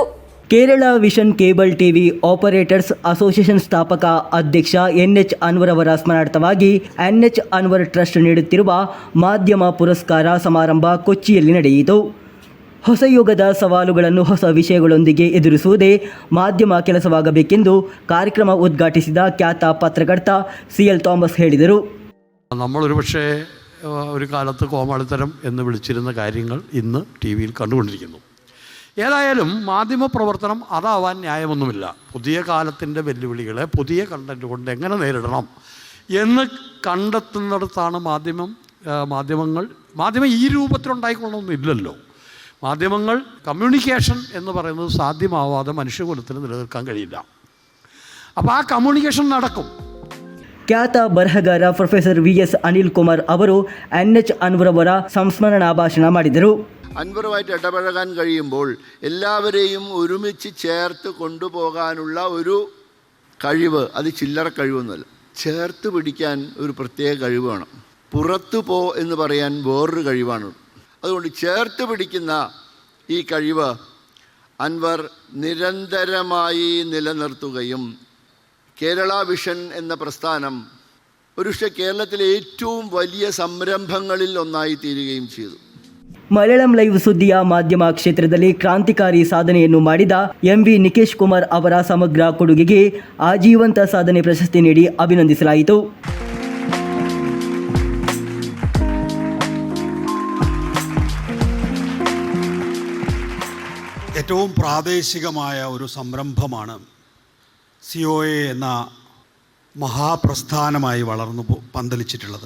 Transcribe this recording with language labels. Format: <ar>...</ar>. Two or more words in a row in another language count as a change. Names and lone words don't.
<kn>ಕೇರಳ ವಿಷನ್ ಕೇಬಲ್ ಟಿವಿ ಆಪರೇಟರ್ಸ್ ಅಸೋಸಿಯೇಷನ್ ಸ್ಥಾಪಕ ಅಧ್ಯಕ್ಷ ಎನ್ಎಚ್ ಅನ್ವರ್ ಅವರ ಸ್ಮರಣಾರ್ಥವಾಗಿ ಎನ್ಎಚ್ ಅನ್ವರ್ ಟ್ರಸ್ಟ್ ನೀಡುತ್ತಿರುವ ಮಾಧ್ಯಮ ಪುರಸ್ಕಾರ ಸಮಾರಂಭ ಕೊಚ್ಚಿಯಲ್ಲಿ ನಡೆಯಿತು. ಹೊಸ ಯುಗದ ಸವಾಲುಗಳನ್ನು ಹೊಸ ವಿಷಯಗಳೊಂದಿಗೆ ಎದುರಿಸುವುದೇ ಮಾಧ್ಯಮ ಕೆಲಸವಾಗಬೇಕೆಂದು ಕಾರ್ಯಕ್ರಮ ಉದ್ಘಾಟಿಸಿದ ಖ್ಯಾತ ಪತ್ರಕರ್ತ CL തോമസ് ಹೇಳಿದರು.</kn> <ml>നമ്മളൊരു പക്ഷേ ഒരു കാലത്ത് കോമാളിത്തരം എന്ന് വിളിച്ചിരുന്ന കാര്യങ്ങൾ ഇന്ന് ടി വിയിൽ കണ്ടുകൊണ്ടിരിക്കുന്നു. ഏതായാലും മാധ്യമപ്രവർത്തനം അതാവാൻ ന്യായമൊന്നുമില്ല. പുതിയ കാലത്തിൻ്റെ വെല്ലുവിളികളെ പുതിയ കണ്ടൻറ് കൊണ്ട് എങ്ങനെ നേരിടണം എന്ന് കണ്ടെത്തുന്നിടത്താണ് മാധ്യമം ഈ രൂപത്തിലുണ്ടായിക്കൊള്ളണമെന്നില്ലല്ലോ. മാധ്യമങ്ങൾ കമ്മ്യൂണിക്കേഷൻ എന്ന് പറയുന്നത് സാധ്യമാവാതെ മനുഷ്യകുലത്തിന് നിലനിൽക്കാൻ കഴിയില്ല. അപ്പോൾ ആ കമ്മ്യൂണിക്കേഷൻ നടക്കും.</ml> <kn>ಖ್ಯಾತ ಬರಹಗಾರ ಪ್ರೊಫೆಸರ್ VS ಅನಿಲ್ ಕುಮಾರ್ ಅವರು ಎನ್ಎಚ್ ಅನ್ವರ್ ಅವರ ಸಂಸ್ಮರಣಾ ಭಾಷಣ ಮಾಡಿದರು.</kn> <ml>അൻവറുമായിട്ട് ഇടപഴകാൻ കഴിയുമ്പോൾ എല്ലാവരെയും ഒരുമിച്ച് ചേർത്ത് കൊണ്ടുപോകാനുള്ള ഒരു കഴിവ്, അത് ചില്ലറ കഴിവൊന്നുമല്ല, ചേർത്ത് പിടിക്കാൻ ഒരു പ്രത്യേക കഴിവ് വേണം. പുറത്തു പോ എന്ന് പറയാൻ വേറൊരു കഴിവാണ്. അതുകൊണ്ട് ചേർത്ത് പിടിക്കുന്ന ഈ കഴിവ് അൻവർ നിരന്തരമായി നിലനിർത്തുകയും കേരള വിഷൻ എന്ന പ്രസ്ഥാനം ഒരുപക്ഷെ കേരളത്തിലെ ഏറ്റവും വലിയ സംരംഭങ്ങളിൽ ഒന്നായി തീരുകയും ചെയ്തു.</ml> <kn>ಮಲಯಾಳಂ ಲೈವ್ ಸುದ್ದಿಯ ಮಾಧ್ಯಮ ಕ್ಷೇತ್ರದಲ್ಲಿ ಕ್ರಾಂತಿಕಾರಿ ಸಾಧನೆಯನ್ನು ಮಾಡಿದ ಎಂವಿ ನಿಕೇಶ್ ಕುಮಾರ್ ಅವರ ಸಮಗ್ರ ಕೊಡುಗೆಗೆ ಆಜೀವಂತ ಸಾಧನೆ ಪ್ರಶಸ್ತಿ ನೀಡಿ ಅಭಿನಂದಿಸಲಾಯಿತು.</kn> <ml>ഏറ്റവും പ്രാദേശികമായ ഒരു സംരംഭമാണ് COA എന്ന മഹാപ്രസ്ഥാനമായി വളർന്നു പന്തലിച്ചിട്ടുള്ളത്.</ml>